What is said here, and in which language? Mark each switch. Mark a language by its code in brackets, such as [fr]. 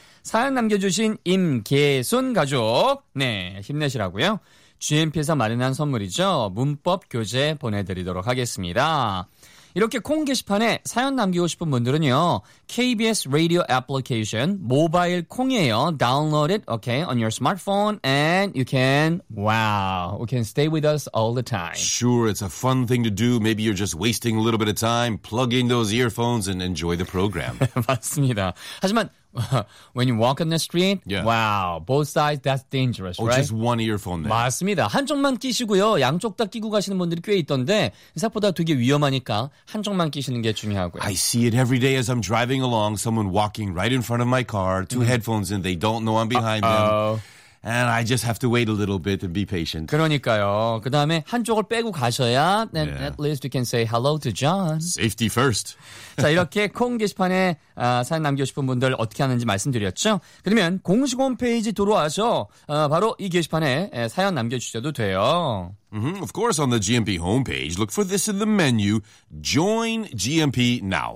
[ko] 사연 남겨주신 임계순 가족, 네, 힘내시라고요. GMP에서 마련한 선물이죠. 문법 교재 보내드리도록 하겠습니다. 이렇게 콩 게시판에 사연 남기고 싶은 분들은요. KBS 라디오 애플리케이션 모바일 콩이에요. [en] Download it, okay, on your smartphone and you can, wow, you can stay with us all the time. Sure, it's a fun thing to do. Maybe you're just wasting a little bit of time. Plug in those earphones and enjoy the program. [ko] 맞습니다. 하지만 [en] when you walk on the street, yeah. wow, both sides, that's dangerous, oh, right? Just one earphone. [ko] 맞습니다. 한쪽만 끼시고요. 양쪽 다 끼고 가시는 분들이 꽤 있던데 생각보다 되게 위험하니까 한쪽만 끼시는 게 중요하고요. [en] I see it every day as I'm driving along, someone walking right in front of my car, two headphones and they don't know I'm behind them. And I just have to wait a little bit and be patient. [ko] 그러니까요. 그 다음에 한쪽을 빼고 가셔야 [en] then yeah. at least you can say hello to John. Safety first. [ko] 자, 이렇게 콩 게시판에 사연 남기고 싶은 분들 어떻게 하는지 말씀드렸죠? 그러면 공식 홈페이지 들어와서 바로 이 게시판에 사연 남겨주셔도 돼요. Mm-hmm. [en] Of course, on the GMP homepage, look for this in the menu, Join GMP Now.